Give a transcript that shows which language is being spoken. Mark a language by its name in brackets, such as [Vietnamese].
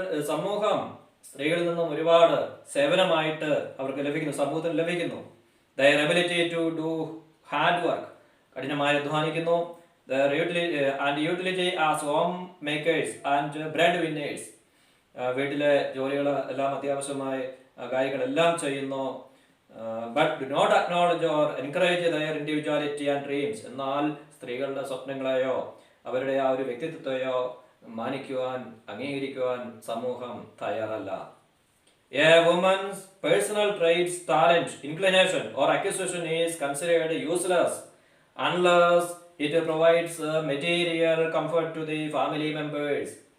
[Malayalam] സമൂഹം സ്ത്രീകളിൽ നിന്നും ഒരുപാട് സേവനമായിട്ട് അവർക്ക് ലഭിക്കുന്നു, സമൂഹത്തിന് ലഭിക്കുന്നു. [English] Their ability to do hard work, [Malayalam] കഠിനമായി അധ്വാനിക്കുന്നു. [English] Their utility as home makers and bread winners, [Malayalam] വീട്ടിലെ ജോലികൾ എല്ലാം അത്യാവശ്യമായി കാര്യങ്ങളെല്ലാം ചെയ്യുന്നു. [English] But do not acknowledge or encourage their individuality and dreams. [Malayalam] എന്നാൽ സ്ത്രീകളുടെ സ്വപ്നങ്ങളെയോ അവരുടെ ആ ഒരു വ്യക്തിത്വത്തെയോ മാനിക്കുവാൻ, അംഗീകരിക്കുവാൻ സമൂഹം തയ്യാറല്ല. [English] A woman's personal traits, talent, inclination or acquisition is considered useless unless it provides material comfort to the family members.